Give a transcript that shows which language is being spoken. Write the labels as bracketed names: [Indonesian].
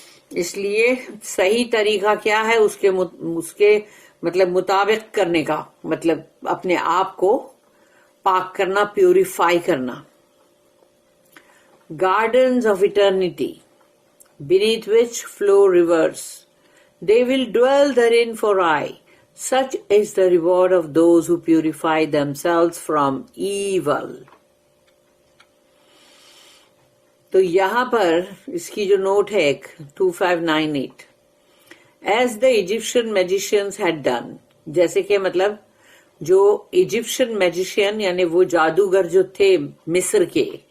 [Urdu] اس لیے صحیح طریقہ کیا ہے، اس کے مطلب مطابق کرنے کا، مطلب اپنے آپ کو پاک کرنا، پیوریفائی کرنا۔ [English] Gardens of eternity beneath which flow rivers, they will dwell therein for aye. Such is the reward of those who purify themselves from evil. [Urdu] تو یہاں پر اس کی جو نوٹ ہے 2598، [English] As the Egyptian magicians had done، [Urdu] جیسے کہ مطلب جو Egyptian magician یعنی وہ جادوگر جو تھے مصر کے،